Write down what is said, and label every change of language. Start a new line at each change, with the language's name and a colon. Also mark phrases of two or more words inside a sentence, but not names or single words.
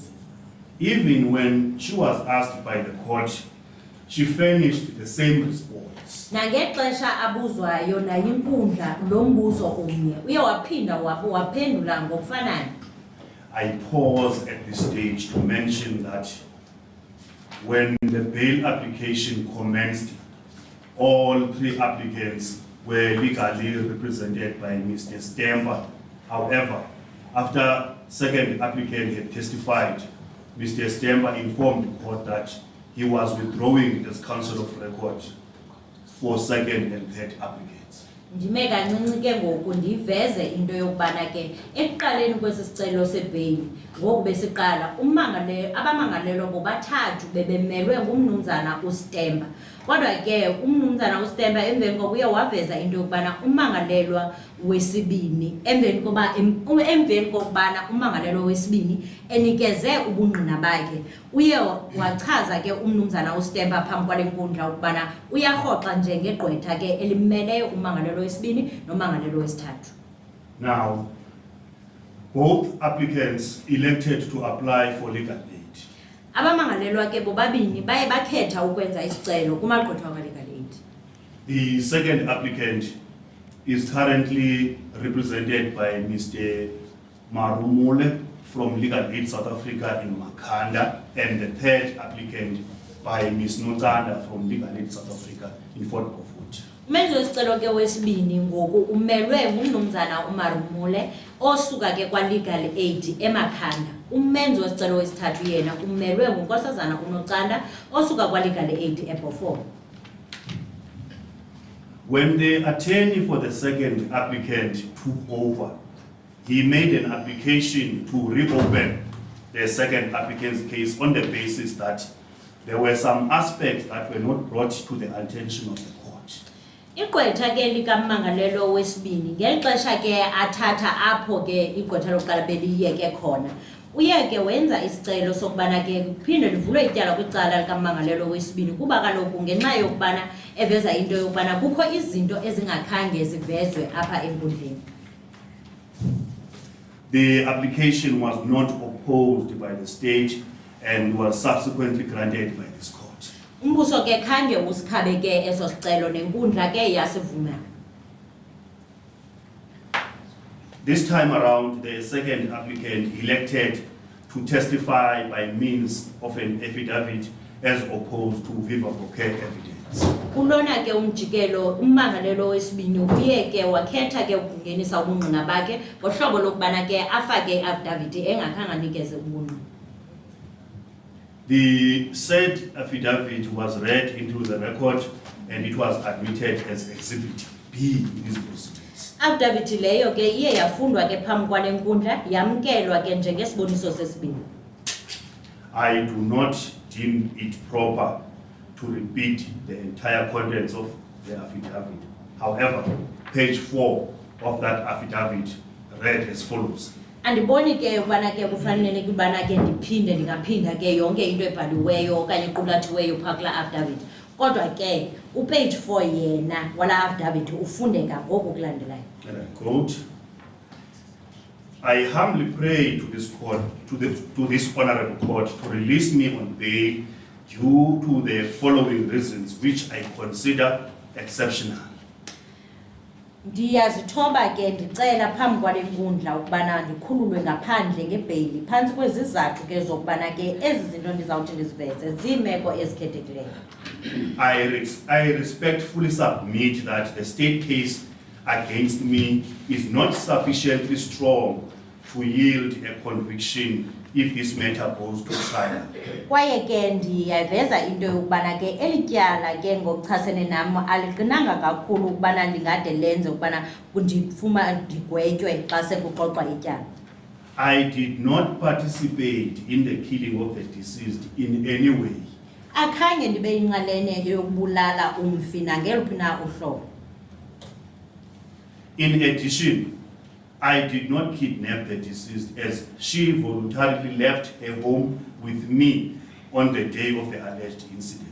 English: Even when she was asked by the court, she furnished the same response.
Xhosa: Nangexesha abuzwayo nayo inkundla lo mbuzo umnye uye waphinda waphendula ngokufanayo.
English: I pause at this stage to mention that when the bail application commenced, all three applicants were legally represented by Mr. Stemba. However, after second applicant had testified, Mr. Stemba informed the court that he was withdrawing as counsel of record for second and third applicants.
Xhosa: Ndime kancinci ke ngoku ndiveze into yokubana ke ekuqaleni kwesi sicelo sebheyili ngoku besiqala abamangalelwa bobathathu bebemelwe ngumnumzana uStemba. Kodwa ke umnumzana uStemba emveni kokuye waveza into yokubana umangalelwa wesibini emveni kokubana umangalelwa wesibini enikeze ubungqina bakhe uye wachaza ke umnumzana uStemba phambi kwale nkundla ukubana uyarhoxa njengegqwetha ke elimmeleyo umangalelwa wesibini nomangalelwa wesithathu.
English: Now, both applicants elected to apply for legal aid.
Xhosa: Abamangalelwa ke bobabini baye bakhetha ukwenza isicelo kumagqwetha ka-
English: legal aid. The second applicant is currently represented by Mr. Marumule from Legal Aid South Africa in Makhanda, and the third applicant by Ms. Notanda from Legal Aid South Africa in Fort Beaufort.
Xhosa: Umenzi wesicelo ke wesibini ngoku umelwe ngumnumzana uMarumule osuka ke kwa-
English: legal aid
Xhosa: eMakhanda. Umenzi wesicelo wesithathu yena umelwe ngunkosazana uNotanda osuka kwa-
English: legal aid
Xhosa: eBeaufort.
English: When the attorney for the second applicant took over, he made an application to reopen the second applicant's case on the basis that there were some aspects that were not brought to the attention of the court.
Xhosa: Igqwetha ke likamangalelo wesibini ngexesha ke athatha apho ke igqwetha lokuqala beliyeke khona uye ke wenza isicelo sokubana ke kuphinde livulwe ityala kwicala likamangalelo wesibini kuba kaloku ngenxa yokubana eveza into yokubana kukho izinto ezingakhange zivezwe apha enkundleni.
English: The application was not opposed by the state and was subsequently granted by this court.
Xhosa: Umbuso ke khange usikhabe ke eso sicelo nenkundla ke yasivuma.
English: This time around, the second applicant elected to testify by means of an affidavit as opposed to
Latin: viva voce
English: evidence.
Xhosa: Kulona ke umjikelo umangalelo wesibini uye ke wakhetha ke ukungenisa ubungqina bakhe ngohlobo lokubana ke afake affidavit engakhange anikeze ubungqina.
English: The said affidavit was read into the record and it was admitted as Exhibit B in these proceedings.
Xhosa: Affidavit leyo ke iye yafundwa ke phambi kwale nkundla yamkelwa ke njengesiboniso sesibini.
English: I do not deem it proper to repeat the entire contents of the affidavit. However, page 4 of that affidavit read as follows.
Xhosa: Andiboni ke ubana ke kufanele kubana ke ndiphinde ndingaphinda ke yonke into ebhaliweyo okanye equlathiweyo phakla affidavit. Kodwa ke upage 4 yena wala affidavit ufundeka ngoku kulandelayo.
English: And I quote, I humbly pray to this court, to this honorable court, to release me on bail due to the following reasons, which I consider exceptional.
Xhosa: Ndiyazithoba ke ndicela phambi kwale nkundla ukubana ndikhululwe ngaphandle ngebheyili phantsi kwezizathu ke zokubana ke ezi zinto ndizawuthi ndiziveze ziimeko ezikhethekileyo.
English: I respectfully submit that the state case against me is not sufficiently strong to yield a conviction if this matter goes to trial.
Xhosa: Kwaye ke ndiyaveza into yokubana ke elityala ke ngokuchasene nam aliqinanga kakhulu ukubana ndingade lenze ukubana ndifuma ndigwetywe xa sekuxoxwa ityala.
English: I did not participate in the killing of the deceased in any way.
Xhosa: Akhange ndibe yinxalenye yokubulala umfi nangeluphi na uhlobo.
English: In addition, I did not kidnap the deceased as she voluntarily left her home with me on the day of the alleged incident.